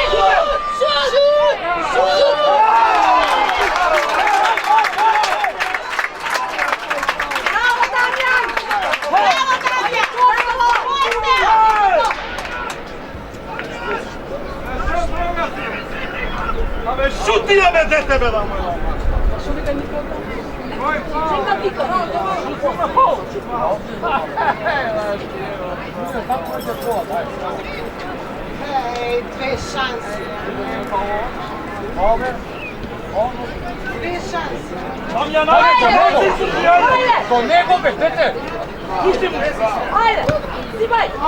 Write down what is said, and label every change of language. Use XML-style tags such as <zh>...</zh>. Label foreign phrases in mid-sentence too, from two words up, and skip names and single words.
<mk>Шут! Шут! Браво, Дамјан! Браво, Дамјан! Абе, шутија бе, дете бе, да мој! Чека Вика!</mk> <sr>Ej, dve šanse. Dve šanse.</sr> <mk>Дамјан, ајде! До него бе, дете! Пушти му! Ајде! Сибај!</mk>